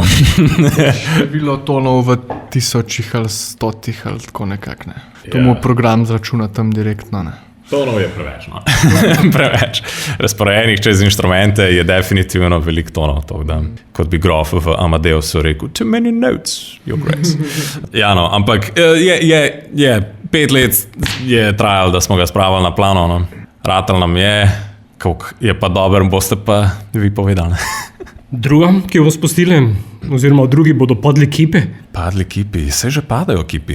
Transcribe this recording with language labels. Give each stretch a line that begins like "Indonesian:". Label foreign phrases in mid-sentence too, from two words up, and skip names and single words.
Slovenian: Bilo tonov v tisočih ali stotih ali tako nekako. Ne. To mu program zračuna tam direktno. Ne. Tonov je preveč, no. Preveč. Razporejenih čez inštrumente je definitivno veliko tonov, tako da, kot bi grof v Amadeusu rekel,
English: too many notes, your grace.
Slovenian: Ja, no, ampak je 5 let je trajalo, da smo ga spravili na plano, no. Ratal nam je, koliko je pa dober, boste pa vi povedali. Druga, ki jo bomo spustili, oziroma v drugi bodo padli kipi. Padli kipi, se že padajo kipi.